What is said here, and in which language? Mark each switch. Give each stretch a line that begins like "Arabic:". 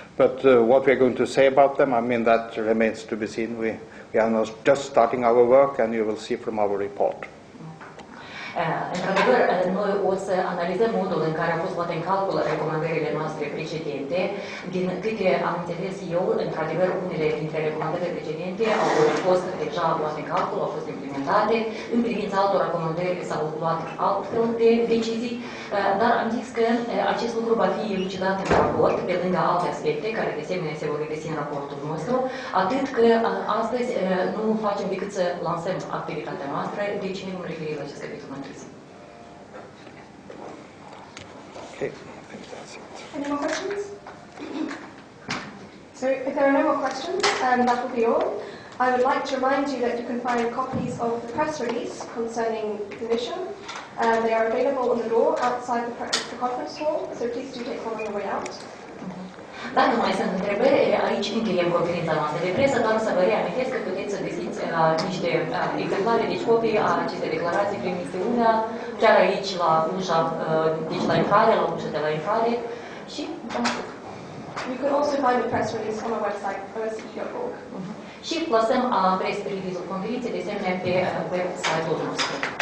English: But what we are going to say about them, I mean, that remains to be seen. We are now just starting our work, and you will see from our report.
Romanian: Într-adevăr, noi o să analizăm modul în care au fost luate în calcul recomandările noastre precedente. Din câte am înțeles eu, într-adevăr, unele dintre recomandările precedente au fost deja luate în calcul, au fost implementate. În privința altor recomandări s-au luat altfel de decizii, dar am zis că acest lucru va fi elucidat în raport, pe lângă alte aspecte, care de asemenea se vor regăsi în raportul nostru, atât că astăzi nu facem decât să lansăm activitatea noastră, deci ne vom referi la acest capitol mai târziu.
English: Okay, I think that's it. Any more questions? So if there are no more questions, that will be all. I would like to remind you that you can find copies of the press release concerning the mission. They are available on the door outside the conference hall, so please do take one on the way out.
Romanian: Dacă nu mai sunt întrebări, aici încheiem conferința noastră de presă, doar să vă reamintesc că puteți să găsiți niște exemplare, deci copii a acestei declarații prin misiunea, chiar aici la ușa, deci la intrare, la ușa de la intrare și
English: You can also find the press release on our website, osce.org.
Romanian: Și plasăm press release-ul conferinței de asemenea pe website-ul nostru.